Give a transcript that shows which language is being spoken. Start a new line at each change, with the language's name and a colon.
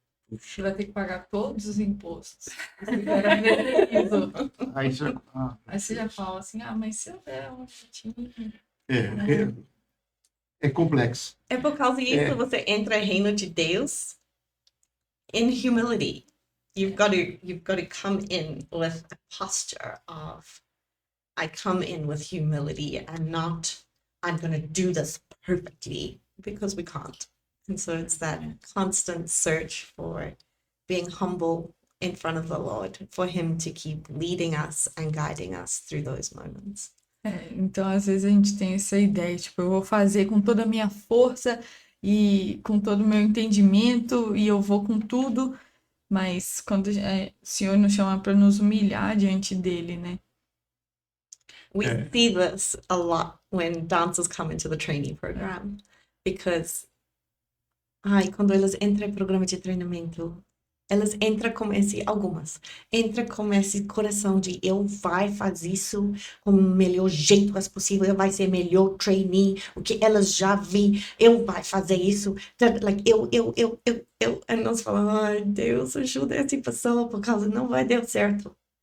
Portuguese: Você vai ter que pagar todos os impostos. Você Aí você já fala assim, mas se eu der um jeitinho... É complexo. É por causa disso você entra no reino de Deus
English: in humility. You've got to come in with a posture of I come in with humility and not I'm going to do this perfectly, because we can't. And so it's that constant search for being humble in front of the Lord, for him to keep leading us and guiding us through those moments.
Portuguese: Então, às vezes a gente tem essa ideia, tipo, eu vou fazer com toda a minha força e com todo o meu entendimento e eu vou com tudo, mas quando o Senhor nos chama para nos humilhar diante dele, né?
English: We see this a lot when dancers come into the training program, because
Portuguese: quando elas entram no programa de treinamento, elas entram com esse coração de eu vai fazer isso com o melhor jeito possível, eu vai ser melhor trainee, o que elas já vi, eu vai fazer isso, like eu, e nós falamos, ai Deus, ajuda essa pessoa, por causa não vai dar certo.